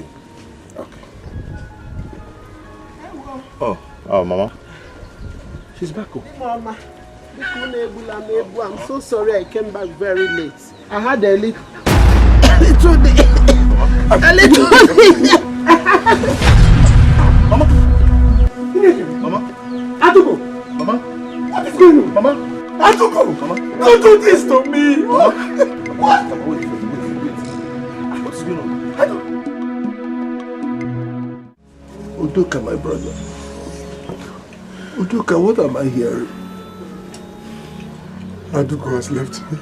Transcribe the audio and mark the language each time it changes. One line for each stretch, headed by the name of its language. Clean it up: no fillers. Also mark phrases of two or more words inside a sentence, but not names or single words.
English: Okay. Oh, Mama. She's back home. Mama, I'm so sorry I came back very late. I had a little day. A little day. Mama. Mama. Atuko. Mama. What is going on? Mama. Atuko. Mama. Don't do this to me. Mama. What? Wait. What's going on? Udoka, my brother. Udoka, what am I hearing? Aduko has left me.